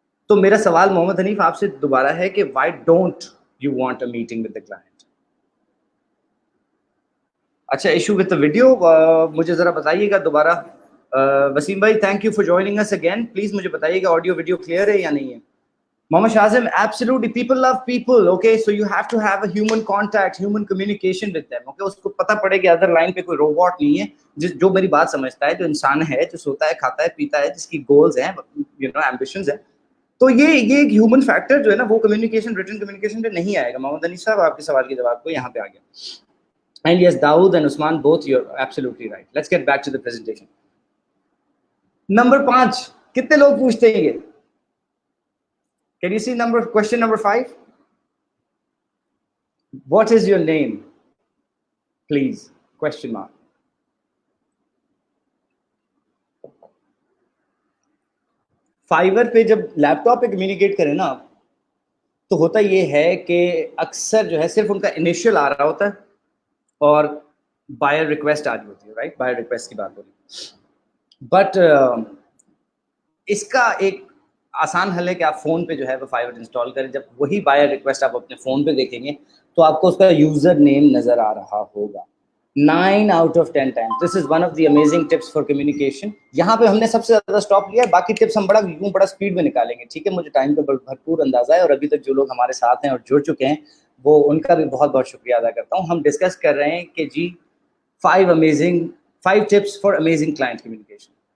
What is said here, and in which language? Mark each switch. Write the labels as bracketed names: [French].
[Hindi] तो मेरा सवाल मोहम्मद हनीफ आपसे दोबारा है कि [English] Why don't you want a meeting with the client? अच्छा, issue with the video, [Hindi] मुझे जरा बताइएगा दोबारा. [English] वसीम भाई, thank you for joining us again. [Hindi] Please मुझे बताइएगा ऑडियो वीडियो क्लियर है या नहीं है. [English] Mohammed Shazim, absolutely. People love people. Okay, so you have to have a human contact, human communication with them. [Hindi] Okay, उसको पता पड़े कि अदर लाइन पे कोई रोबोट नहीं है जो मेरी बात समझता है, जो इंसान है, जो सोता है, खाता है, पीता है, जिसकी गोल्स हैं, एम्बिशंस हैं. तो ये एक ह्यूमन फैक्टर जो है ना, वो कम्युनिकेशन, रिटन कम्युनिकेशन पे नहीं आएगा. मोहम्मद अनीस साहब, आपके सवाल के जवाब को यहाँ पे आ गया. [English] And yes, Dawood and Usman, both you're absolutely right. Let's get back to the presentation. [Hindi] Number 5, कितने लोग पूछते हैं ये? [English] Can you see question number 5? What is your name? Please, question mark. [Hindi] Fibre पे जब लैपटॉप पे कम्युनिकेट करें ना, तो होता ये है कि अक्सर जो है सिर्फ उनका इनिशियल आ रहा होता है और बायर रिक्वेस्ट आ रही होती है, राइट? बायर रिक्वेस्ट की बात हो रही है. बट इसका एक आसान हल है कि आप फोन पे जो है वो फाइवर इंस्टॉल करें. जब वही बायर रिक्वेस्ट आप अपने फोन पे देखेंगे तो आपको उसका यूजर नेम नजर आ रहा होगा. [English] 9 out of 10 times. This is one of the amazing tips for communication. [Hindi] यहाँ पे हमने सबसे ज्यादा स्टॉप लिया है, बाकी टिप्स हम बड़ा स्पीड में निकालेंगे. ठीक है, मुझे टाइम का भरपूर अंदाजा है और अभी तक जो लोग हमारे साथ हैं और जुड़ चुके हैं वो उनका भी बहुत बहुत शुक्रिया अदा करता हूँ. हम डिस्कस कर रहे हैं कि जी 5 [English] tips for amazing client communication.